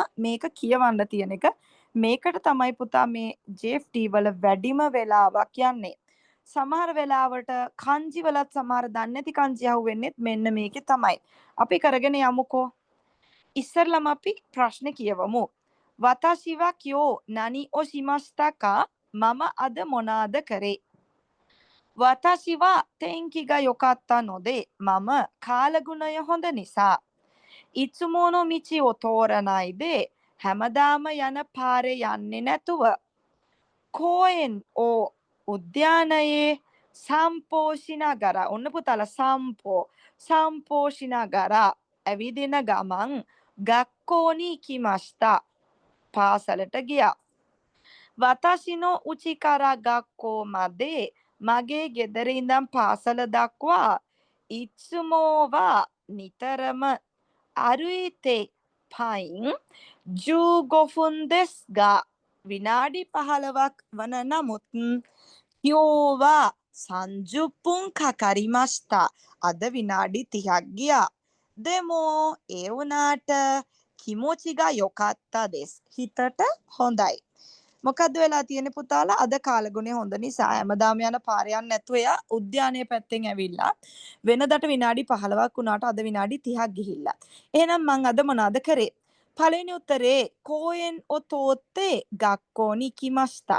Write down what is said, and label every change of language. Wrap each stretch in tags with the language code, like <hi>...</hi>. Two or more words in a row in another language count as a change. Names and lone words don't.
<si>මේක කියවන්න තියෙන එක. මේකට තමයි පුතා මේ JFT වල වැඩිම වෙලාවක් යන්නේ. සමහර වෙලාවට කංජි වලත් සමහර දන්නේ නැති කංජි අහුවෙන්නේ මෙන්න මේකේ තමයි. අපි කරගෙන යමුකෝ. ඉස්සරලම අපි ප්‍රශ්නේ කියවමු.</si> <ja>私は今日何をしましたか</ja> <si>මම අද මොනාද කරේ?</si> <ja>私は天気が良かったので、</ja> <si>මම කාලගුණය හොඳ නිසා.</si> <ja>いつもの道を通らないで、</ja> <si>හැමදාම යන පාරේ යන්නේ නැතුව.</si> <ja>公園を උද්‍යානයේ 散歩しながら</ja> <si>ඔන්න පුතාලා</si> <ja>散歩 散歩 しながら</ja> <si>ඇවිදින ගමන්</si> <ja>学校に行きました。</ja> <si>පාසලට ගියා.</si> <ja>私の家から学校まで</ja> <si>මගේ ගෙදර ඉඳන් පාසල දක්වා</si> <ja>いつもは නිතරම 歩いて පයින් 15 分ですが</ja> <si>විනාඩි 15ක් වන නමුත්</si> <ja>今日は30分かかりました。</ja> <si>අද විනාඩි 30ක් ගියා.</si> <ja>でも</ja> <si>ඒ වුණාට</si> <ja>気持ちが良かったです。</ja> <si>හිතට හොඳයි. මොකද්ද වෙලා තියෙන්නේ පුතාලා? අද කාලගුණය හොඳ නිසා හැමදාම යන පාර යන්නේ නැතුව එයා උද්‍යානයේ පැත්තෙන් ඇවිල්ලා වෙනදට විනාඩි 15ක් වුණාට අද විනාඩි 30ක් ගිහිල්ලා. එහෙනම් මං අද මොනවද කරේ? පළවෙනි උත්තරේ</si> <ja>公園を通って学校に来ました.</ja>